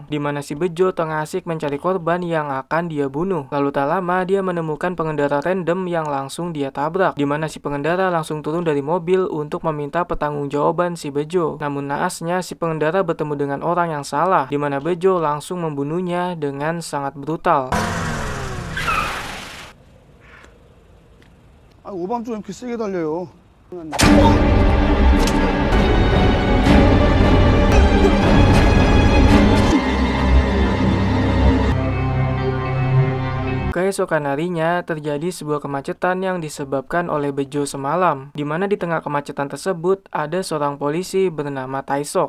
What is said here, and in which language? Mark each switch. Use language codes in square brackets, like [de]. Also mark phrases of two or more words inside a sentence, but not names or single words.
[id] Di mana si Bejo tengah asik mencari korban yang akan dia bunuh. Lalu tak lama dia menemukan pengendara random yang langsung dia tabrak. Di mana si pengendara langsung turun dari mobil untuk meminta pertanggungjawaban si Bejo. Namun naasnya si pengendara bertemu dengan orang yang salah. Di mana Bejo langsung membunuhnya dengan sangat brutal. [ko] 오밤중 이렇게 세게 달려요. [id] Keesokan harinya terjadi sebuah kemacetan yang disebabkan oleh Bejo semalam, di mana di tengah kemacetan tersebut ada seorang polisi bernama Taesok.